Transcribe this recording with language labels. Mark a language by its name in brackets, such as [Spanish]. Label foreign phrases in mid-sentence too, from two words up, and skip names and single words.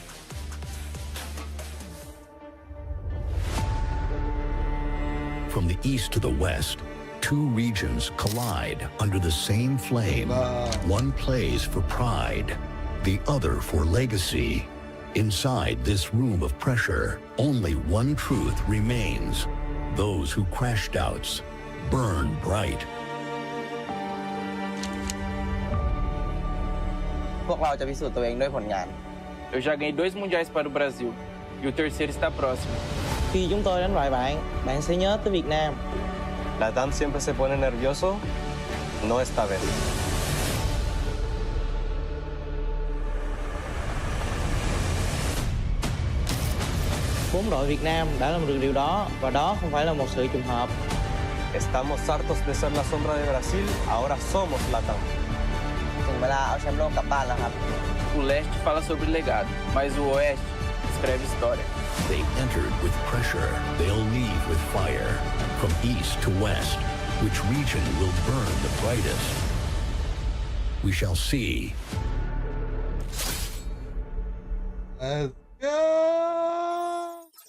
[English] From the east to the west, two regions collide under the same flame. One plays for pride, the other for legacy. Inside this room of pressure, only one truth remains. Those who crashed outs burn bright. [Thai] พวกเราจะพิสูจน์ตัวเองด้วยผลงาน [Portuguese] Eu já ganhei 2 mundiais para o Brasil e o terceiro está próximo. [Vietnamese] Khi chúng tôi đánh bại bạn, bạn sẽ nhớ tới Việt Nam. [Spanish] Latam siempre se pone nervioso, no esta vez. [Vietnamese] Bốn đội Việt Nam đã làm được điều đó và đó không phải là một sự trùng hợp. [Spanish] Estamos hartos de ser la sombra de Brasil, ahora somos Latam. [Thai] ถึงเวลาเอาแชมป์โลกกลับบ้านแล้วครับ [Portuguese] O leste fala sobre legado, mas o oeste breve história. [English] They entered with pressure. They'll leave with fire. From east to west, which region will burn the brightest? We shall see. Let's go.